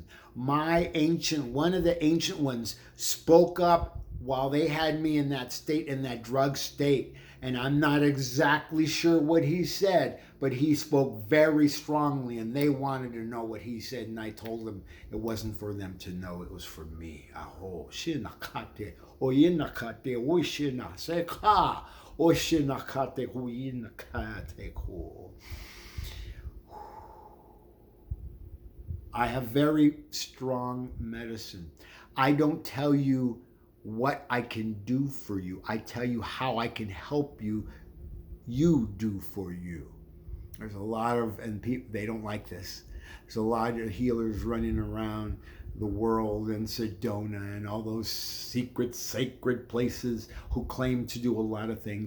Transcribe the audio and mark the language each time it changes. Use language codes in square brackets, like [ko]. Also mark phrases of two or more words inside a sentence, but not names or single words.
[en] One of the ancient ones spoke up while they had me in that state, in that drug state. And I'm not exactly sure what he said, but he spoke very strongly, and they wanted to know what he said. And I told them it wasn't for them to know, it was for me. Aho, shinakate, oyinakate, oishinaseka, oshinakate, oyinakate ko. I have very strong medicine. I don't tell you what I can do for you. I tell you how I can help you, you do for you. There's a lot of, and people, they don't like this. There's a lot of healers running around the world and Sedona and all those secret, sacred places who claim to do a lot of things.